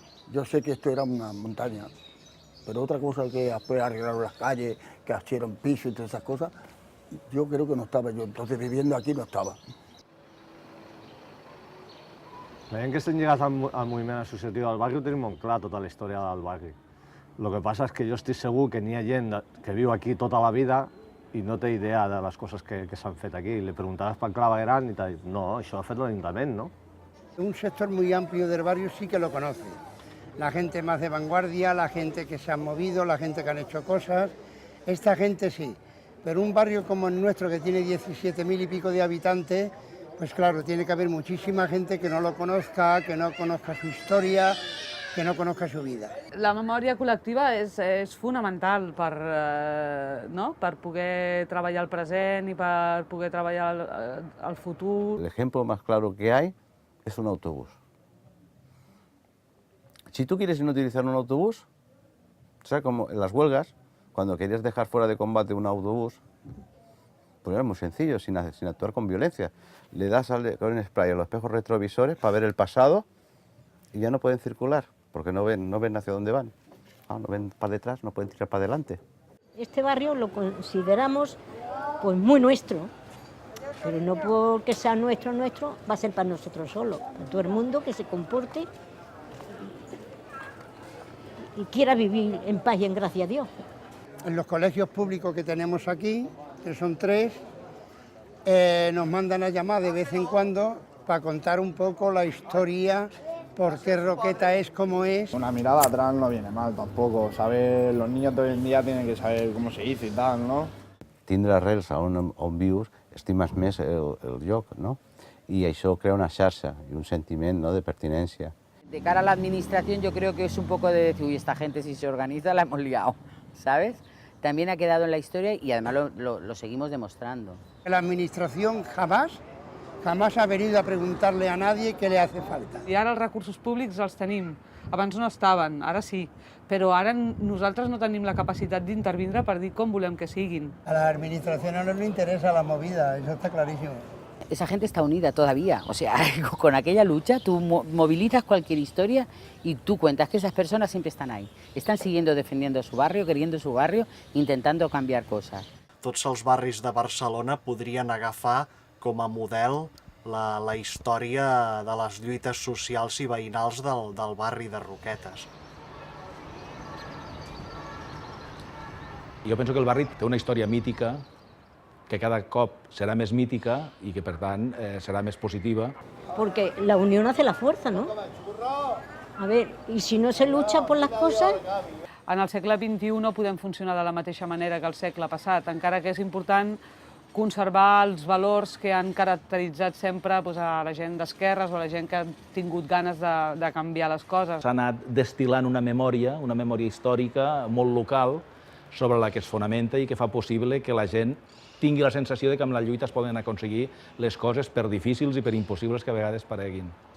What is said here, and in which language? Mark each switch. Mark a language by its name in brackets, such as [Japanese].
[Spanish] Yo sé que esto era una montaña, pero otra cosa que después arreglaron las calles, que hicieron pisos y todas esas cosas, yo creo que no estaba yo, entonces viviendo aquí no estava. [Catalan] La gent que estem lligats al moviment associatiu del barri ho tenim molt clar, tota la història del barri. El que passa és que jo estic segur que n'hi ha gent que viu aquí tota la vida i no té idea de les coses que s'han fet aquí. Le preguntaràs pel clavegueram i t'ha dit, no, això ha fet l'Ajuntament, no? [Spanish] Un sector muy amplio del barrio sí que lo conoce. La gente más de vanguardia, la gente que se ha movido, la gente que han hecho cosas, esta gente sí. Pero un barrio como el nuestro, que tiene 17.000 y pico de habitantes, pues claro, tiene que haber muchísima gente que no lo conozca, que no conozca su historia, que no conozca su vida. [Catalan] La memòria col·lectiva és fonamental per poder treballar el present i per poder treballar el futur. [Spanish] El ejemplo más claro que hay es un autobús. Si tú quieres inutilizar un autobús, o sea, como en las huelgas, cuando querías dejar fuera de combate un autobús, pues era muy sencillo, sin actuar con violencia. Le das con un spray a los espejos retrovisores para ver el pasado y ya no pueden circular, porque no ven hacia dónde van. No ven para detrás, no pueden tirar para adelante. Este barrio lo consideramos pues muy nuestro, pero no porque sea nuestro, va a ser para nosotros solos, para todo el mundo que se comporte y quiera vivir en paz y en gracia a Dios. En los colegios públicos que tenemos aquí, que son 3, nos mandan a llamar de vez en cuando para contar un poco la historia, por qué Roqueta es como es. Una mirada atrás no viene mal tampoco, saber, los niños de hoy en día tienen que saber cómo se hizo y tal, no? [Catalan] Tindre arrels on vius estimes més el lloc, no? I això crea una xarxa i un sentiment, no, de pertinència. [Spanish] De cara a la administración yo creo que es un poco de decir, uy, esta gente si se organiza la hemos liado, ¿sabes? También ha quedado en la historia y además lo seguimos demostrando. La administración jamás ha venido a preguntarle a nadie qué le hace falta. [Catalan] I ara els recursos públics els tenim. Abans no estaven, ara sí. Però ara nosaltres no tenim la capacitat d'intervindre per dir com volem que siguin. [Spanish] A la administración no le interesa la movida, eso está clarísimo. Esa gente está unida todavía, o sea, con aquella lucha tú movilizas cualquier historia y tú cuentas que esas personas siempre están ahí. Están siguiendo defendiendo su barrio, queriendo su barrio, intentando cambiar cosas. [Catalan] Tots els barris de Barcelona podrien agafar com a model la història de les lluites socials i veïnals del barri de Roquetes. Jo penso que el barri té una història mítica, que cada cop serà més mítica i que, per tant, serà més positiva. [Spanish] Porque la unión hace la fuerza, ¿no? A ver, y si no se lucha por las cosas... [Catalan] En el segle XXI no podem funcionar de la mateixa manera que el segle passat, encara que és important conservar els valors que han caracteritzat sempre a la gent d'esquerres o a la gent que ha tingut ganes de canviar les coses. S'ha anat destil·lant una memòria històrica molt local sobre la que es fonamenta i que fa possible que la gent tingui la sensació de que amb la lluita es poden aconseguir les coses per difícils i per impossibles que a vegades pareguin.